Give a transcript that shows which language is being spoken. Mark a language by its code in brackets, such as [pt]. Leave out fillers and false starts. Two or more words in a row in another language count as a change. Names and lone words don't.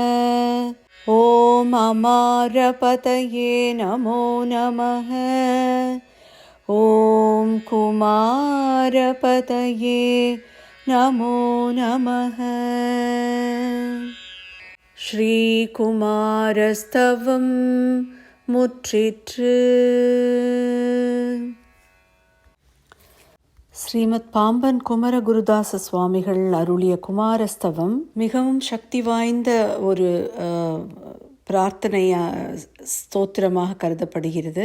[sa] ॐ अमारपतये नमो नमः। ॐ कुमारपतये नमो नमः। [ta] श्रीकुमारस्तवं முற்றிற்று. ஸ்ரீமத் பாம்பன் குமரகுருதாச சுவாமிகள் அருளிய குமாரஸ்தவம் மிகவும் சக்தி வாய்ந்த ஒரு பிரார்த்தனை ஸ்தோத்திரமாக கருதப்படுகிறது.